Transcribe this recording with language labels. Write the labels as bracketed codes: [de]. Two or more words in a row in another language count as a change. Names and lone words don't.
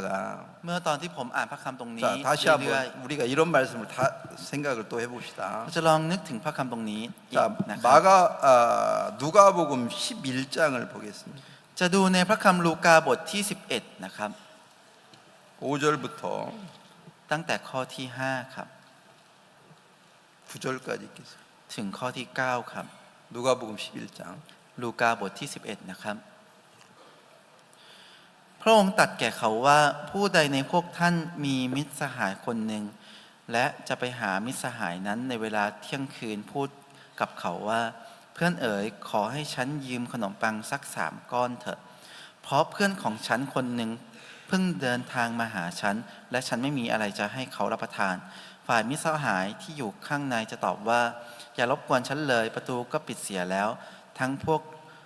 [th] เมื่อตอนที่ผมอ่านพระคำตรงนี้ [ko] 자, 다시 [th] เรื่อย [ko] 한번 우리가 이런 말씀을 다 생각을 또 해봅시다. [th] ๆเราจะลองนึกถึงพระคำตรงนี้อีก [ko] 자, [th] นะครับ [ko] 누가복음 11장을 보겠습니다. [th] จะดูในพระคำลูกาบทที่ 11 นะครับ [ko] 5절부터 [th] ตั้งแต่ข้อที่ 5 ครับ [ko] 9절까지 읽겠습니다. [th] ถึงข้อที่ 9 ครับ [ko] 누가복음 11장 [th] ลูกาบทที่ 11 นะครับ พระองค์ตรัสแก่เขาว่าผู้ใดในพวกท่านมีมิตรส หายคนหนึ่งและจะไปหามิตรสหายนั้นในเวลาเที่ยงคืนพูดกับเขาว่าเพื่อนเอ๋ยขอให้ฉันยืมขนมปังสัก3 ก้อนเถอะเพราะเพื่อนของฉันคนหนึ่งเพิ่งเดินทางมาหาฉันและฉันไม่มีอะไรจะให้เขารับประทานฝ่ายมิตรสหายที่อยู่ข้างในจะตอบว่าอย่ารบกวนฉันเลยประตูก็ปิดเสียแล้วทั้งพวก